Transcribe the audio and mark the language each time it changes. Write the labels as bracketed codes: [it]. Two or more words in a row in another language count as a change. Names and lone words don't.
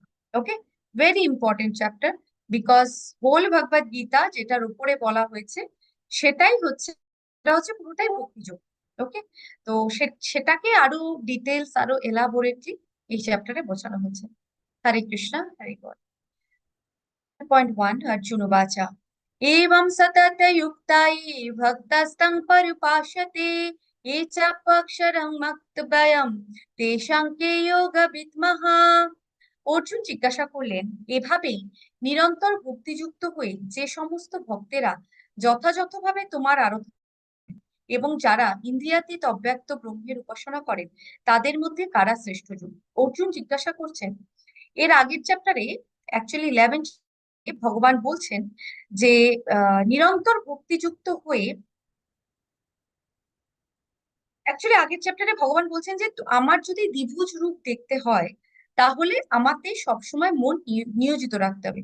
[en] okay, very important chapter, because whole [bn] ভগবদ গীতা যেটার উপরে বলা হয়েছে সেটাই হচ্ছে, এটা হচ্ছে পুরোটাই ভক্তি যোগ। ওকে, তো সেটাকে আরো ডিটেলস, আরো এলাবোরেটলি এই চ্যাপ্টারে বোঝানো হয়েছে। হরে কৃষ্ণ, হরে বল। [sa] 1.1 अर्जुन उवाच एवं सततयुक्ता ये भक्तस्तं पर्युपासते ये चाप्यक्षरं मक्तभयं तेषां के योगविद्मः। [bn] অর্জুন জিজ্ঞাসা করলেন, এভাবেই নিরন্তর ভক্তিযুক্ত হয়ে যে সমস্ত ভক্তেরা যথাযথভাবে তোমার আরাধনা এবং যারা ইন্দ্রিয়াতীত অব্যক্ত ব্রহ্মের উপাসনা করেন তাদের মধ্যে কারা শ্রেষ্ঠ জন। অর্জুন জিজ্ঞাসা করছেন, এর আগের চ্যাপ্টারে অ্যাকচুয়ালি 11 ভগবান বলছেন যে নিরন্তর ভক্তিযুক্ত হয়ে, অ্যাকচুয়ালি আগের চ্যাপ্টারে ভগবান বলছেন যে আমার যদি দ্বিভুজ রূপ দেখতে হয় তাহলে আমাকে সবসময় মন নিয়োজিত রাখতে হবে।